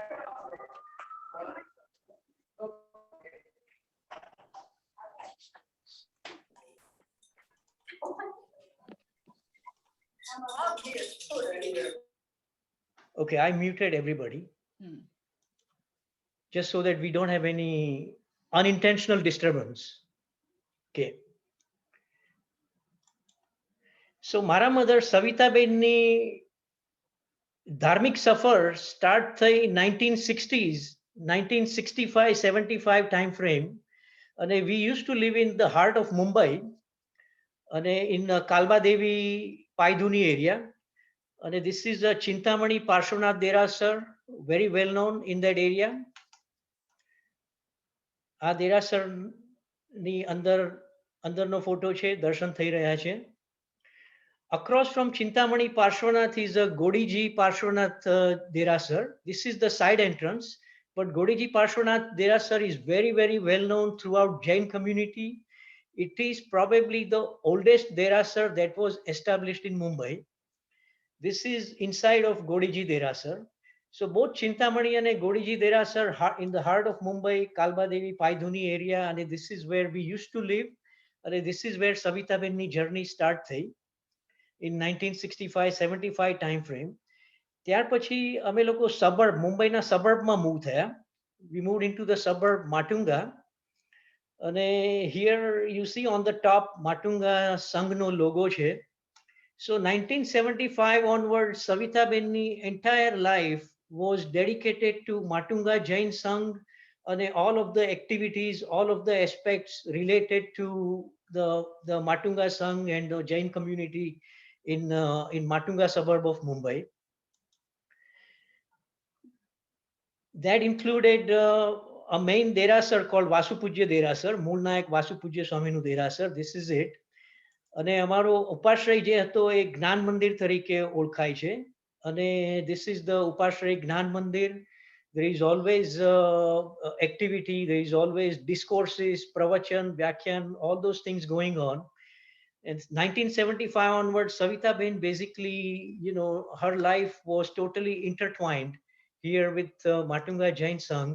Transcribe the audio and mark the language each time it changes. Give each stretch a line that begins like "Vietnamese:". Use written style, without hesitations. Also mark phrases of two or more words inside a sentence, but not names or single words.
English: Okay, I muted everybody. Just so that we don't have any unintentional disturbance. Okay. So
Gujarati: મારા mother સવિતાબેનની ધાર્મિક સફર start થઈ 1960s, 1965-75
English: time frame. And we used to live in the heart of Mumbai. And in Kalbadevi Paiduni area. And this is a Chintamani Parshvanath Derasar, very well known in that area.
Gujarati: આ દેરાસર ની અંદરનો ફોટો છે, દર્શન થઈ રહ્યા છે.
English: Across from Chintamani Parshvanath is a Godiji Parshvanath Derasar. This is the side entrance, but Godiji Parshvanath Derasar is very, very well known throughout Jain community. It is probably the oldest Derasar that was established in Mumbai. This is inside of Godiji Derasar. So both Chintamani and Godiji Derasar in the heart of Mumbai, Kalba Devi Paidhuni area, and this is where we used to live. And this is where Savitaben's journey start થઈ in 1965-75 time frame.
Gujarati: ત્યાર પછી અમે લોકો સબર્બ મુંબઈના સબર્બમાં મૂવ થયા.
English: We moved into the suburb Matunga. અને here you see on the top Matunga સંઘનો logo છે. So 1975 onwards, Savitaben's entire life was dedicated to Matunga Jain Sangh and all of the activities, all of the aspects related to the Matunga Sangh and the Jain community in Matunga suburb of Mumbai. That included a main Derasar called Vasupujya Derasar, Mulnayak Vasupujya Swaminu Derasar. This is it.
Gujarati: અને અમારો ઉપાશ્રય જે હતો એ જ્ઞાન મંદિર તરીકે ઓળખાય છે.
English: અને this is the ઉપાશ્રય જ્ઞાન મંદિર. There is always activity, there is always discourses, pravachan, vyakyan, all those things going on. And 1975 onwards, Savitaben basically, her life was totally intertwined here with Matunga Jain Sangh.